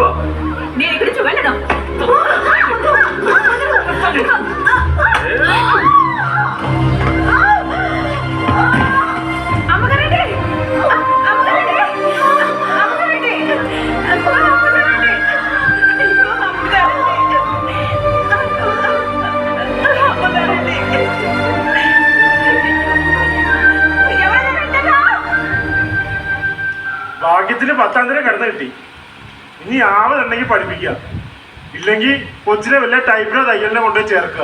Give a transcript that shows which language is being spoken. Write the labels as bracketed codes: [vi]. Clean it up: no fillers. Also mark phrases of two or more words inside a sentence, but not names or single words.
[te] నేను ఇక్కడి నుంచి వెళ్ళడం. అమ్మగారండి అమ్మగారండి అమ్మగారండి అమ్మగారండి [ml] ഭാഗ്യത്തിന് 10,000 കിടന്ന കിട്ടി. ഇനി ആവതുണ്ടെങ്കിൽ പഠിപ്പിക്കുക, ഇല്ലെങ്കിൽ കൊച്ചിനെ വല്ല ടൈപ്പിനോ തയ്യലിനെ കൊണ്ടുപോയി ചേർക്കുക.